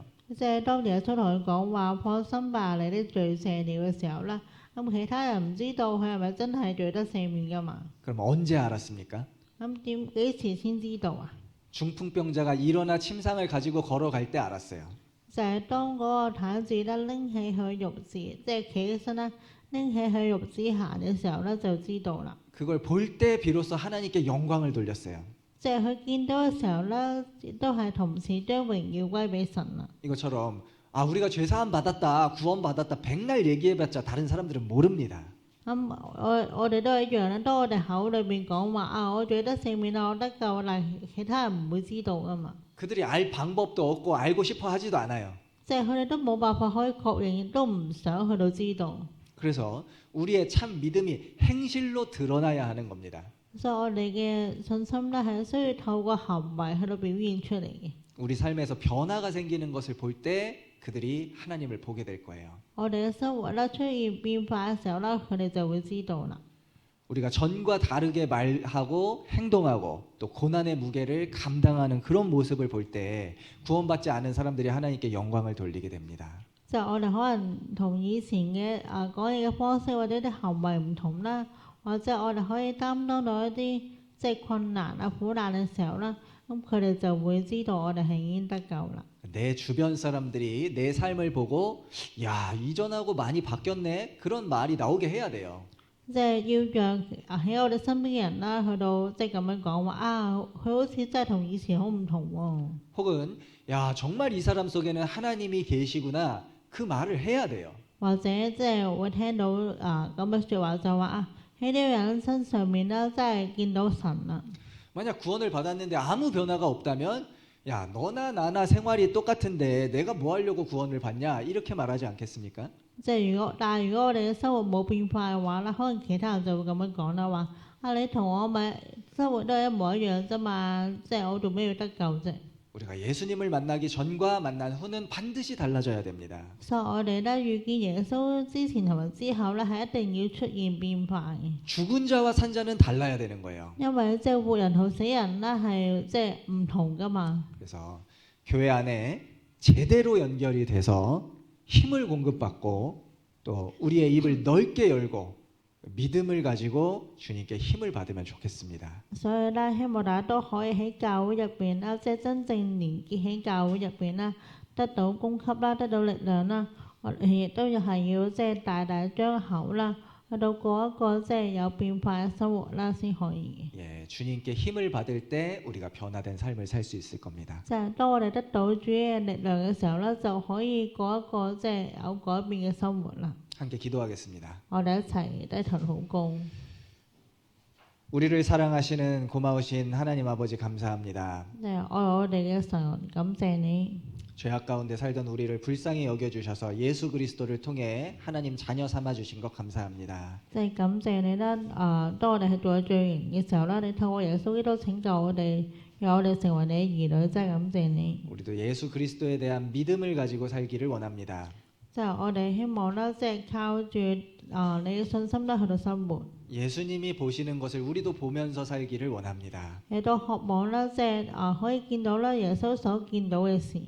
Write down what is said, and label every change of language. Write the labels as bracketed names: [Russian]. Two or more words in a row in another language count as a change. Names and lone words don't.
[Cantonese] 即係當耶穌同佢講話放心吧，你啲罪赦了嘅時候咧，咁其他人唔知道佢係咪真係罪得赦免噶嘛？ [Korean] 그럼 언제 알았습니까? [Cantonese] 咁幾時先知道啊？ [Korean] 중풍병자가 일어나 침상을 가지고 걸어갈 때 알았어요. [Cantonese] 就係當嗰個癱子咧拎起佢褥子，即係企起身咧拎起佢褥子行嘅時候咧就知道啦。 [Korean] 그걸 볼 때 비로소 하나님께 영광을 돌렸어요. [Cantonese] 即係佢見到嘅時候咧，亦都係同時將榮耀歸俾神啦。 [Korean] 이것처럼 아 우리가 죄사함 받았다, 구원 받았다 백날 얘기해봤자 다른 사람들은 모릅니다. [Cantonese] 咁我哋都係一樣啦。當我哋口裏邊講話我罪得赦免啦，我得救啦，其他人唔會知道噶嘛。 [Korean] 그들이 알 방법도 없고 알고 싶어 하지도 않아요. [Cantonese] 即係佢哋都冇辦法可以確認，亦都唔想去到知道。 [Korean] 그래서 우리의 참 믿음이 행실로 드러나야 하는 겁니다. [Cantonese] 所以我哋嘅信心咧係需要透過行為去到表現出嚟嘅。 [Korean] 우리 삶에서 변화가 생기는 것을 볼 때 그들이 하나님을 보게 될 거예요. [Cantonese] 我哋嘅生活咧出現變化嘅時候咧，佢哋就會知道啦。 [Korean] 우리가 전과 다르게 말하고 행동하고 또 고난의 무게를 감당하는 그런 모습을 볼 때 구원받지 않은 사람들이 하나님께 영광을 돌리게 됩니다. [Cantonese] 就我哋可能同以前嘅講嘢嘅方式或者啲行為唔同啦，或者我哋可以擔當到一啲即係困難苦難嘅時候啦，咁佢哋就會知道我哋係已經得救啦。 [Korean] 내 주변 사람들이 내 삶을 보고 야 이전하고 많이 바뀌었네 그런 말이 나오게 해야 돼요. [Cantonese] 即係要讓喺我哋身邊嘅人啦，去到即係咁樣講話佢好似真係同以前好唔同喎。 [Korean] 혹은 야 정말 이 사람 속에는 하나님이 계시구나 그 말을 해야 돼요. [Cantonese] 或者即係會聽到咁嘅説話就話喺呢個人身上面啦，真係見到神啦。 [Korean] 만약 구원을 받았는데 아무 변화가 없다면 야 너나 나나 생활이 똑같은데 내가 뭐 하려고 구원을 받냐 이렇게 말하지 않겠습니까? [Cantonese] 即係但係如果我哋嘅生活冇變化嘅話啦，可能其他人就會咁樣講啦，話你同我咪生活都係一模一樣啫嘛，即係我做咩要得救啫？ [Korean] 우리가 예수님을 만나기 전과 만난 후는 반드시 달라져야 됩니다. [Cantonese] 所以我哋咧遇見耶穌之前同埋之後咧，係一定要出現變化嘅。 [Korean] 죽은 자와 산 자는 달라야 되는 거예요. [Cantonese] 因為即係活人同死人咧係即係唔同噶嘛。 [Korean] 그래서 교회 안에 제대로 연결이 돼서 힘을 공급받고 또 우리의 입을 넓게 열고 믿음을 가지고 주님께 힘을 받으면 좋겠습니다. [Cantonese] 所以咧，希望大家都可以喺教會入邊啦，即係真正連結喺教會入邊啦，得到供給啦，得到力量啦。我哋亦都係要即係大大張口啦，去到過一個即係有變化嘅生活啦，先可以。 [Korean] 예, 주님께 힘을 받을 때 우리가 변화된 삶을 살 수 있을 겁니다. [Cantonese] 即係當我哋得到主嘅力量嘅時候咧，就可以過一個即係有改變嘅生活啦。 [Korean] 함께 기도하겠습니다. [Cantonese] 我哋一齊低頭禱告。 [Korean] 우리를 사랑하시는 고마우신 하나님 아버지 감사합니다. [Cantonese] 即係愛我哋嘅神，感謝你。 [Korean] 죄악 가운데 살던 우리를 불쌍히 여겨주셔서 예수 그리스도를 통해 하나님 자녀 삼아주신 것 감사합니다. [Cantonese] 即係感謝你啦！當我哋係做罪人嘅時候啦，你透過耶穌基督拯救我哋，讓我哋成為你嘅兒女，真係感謝你。 [Korean] 우리도 예수 그리스도에 대한 믿음을 가지고 살기를 원합니다. [Cantonese] 即係我哋希望啦，即係靠住你嘅信心啦，去到生活。 [Korean] 예수님이 보시는 것을 우리도 보면서 살기를 원합니다. [Cantonese] 亦都渴望啦，即係可以見到啦耶穌所見到嘅事。